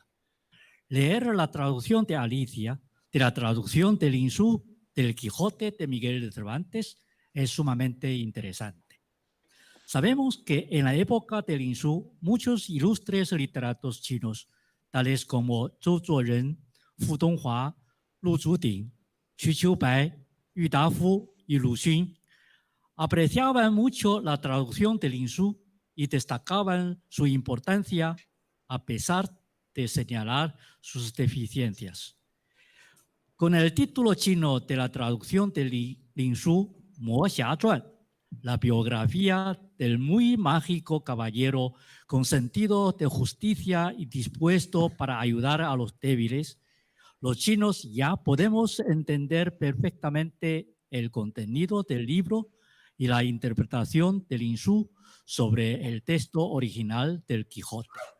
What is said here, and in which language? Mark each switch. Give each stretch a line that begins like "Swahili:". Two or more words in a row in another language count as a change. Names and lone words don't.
Spanish: Leer la traducción de Alicia, de la traducción de Lin Shu, del Quijote de Miguel de Cervantes, es sumamente interesante. Sabemos que en la época de Lin Shu, muchos ilustres literatos chinos, tales como Zhou Zuoren, Fu Donghua, 陆祖鼎、瞿秋白、郁达夫 y Lu Xun apreciaban mucho la traducción del Linshu y destacaban su importancia a pesar de señalar sus deficiencias. Con el título chino de la traducción del Linshu, Mo Xia Zhuan, la biografía del muy mágico caballero con sentido de justicia y dispuesto para ayudar a los débiles, los chinos ya podemos entender perfectamente el contenido del libro y la interpretación del Linshu sobre el texto original del Quijote.